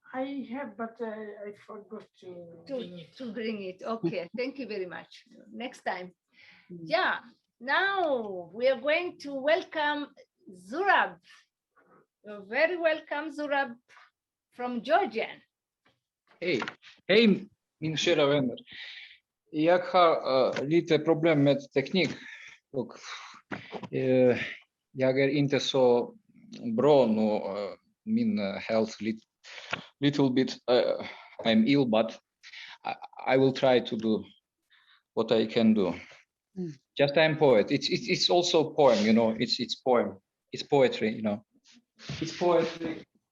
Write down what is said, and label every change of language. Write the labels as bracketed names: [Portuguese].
[English] I have, but I forgot to bring it. Okay, thank you very much. Next time. Yeah, now we are going to welcome Zurab. Very welcome, Zurab from Georgian. [Swedish] Hej min kära vänner. Jag har lite problem med teknik och jag är inte så bra nu. [English] Min health little bit I'm ill, but I will try to do what I can do. Just I'm poet. It's also poem, you know. It's poem. It's poetry, you know. It's poetry.